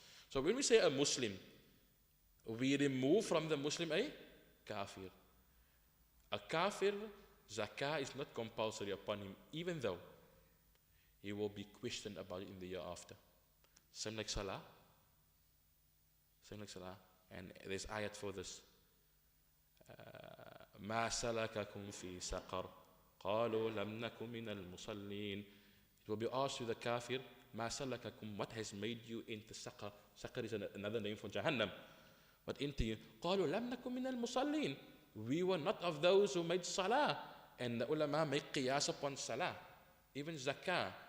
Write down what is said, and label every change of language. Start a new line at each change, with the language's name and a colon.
English: So when we say a Muslim, we remove from the Muslim a kafir. A kafir, zakah is not compulsory upon him, even though he will be questioned about it in the year after. Same like salah. And there's ayat for this.
Arabic: ما سلككم في سقر قالوا لم نكن من المصلين.
English: It will be asked to the kafir,
Arabic: ما سلككم,
English: what has made you into saqar? Saqar is another name for Jahannam. What into you?
Arabic: قالوا لم نكن من المصلين.
English: We were not of those who made salah. And the ulama make qiyas upon salah. Even zakah.